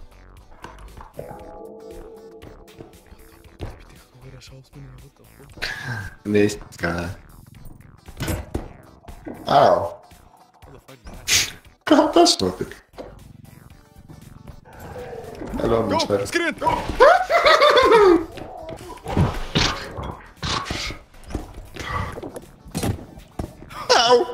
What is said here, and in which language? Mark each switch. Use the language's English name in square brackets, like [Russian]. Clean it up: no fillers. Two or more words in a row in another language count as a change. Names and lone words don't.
[Latvian] Šausmīgi, [English] what the fuck? [Latvian] Neskā. Au! Kā tas notika? Hello, mums var. Skriet! Au!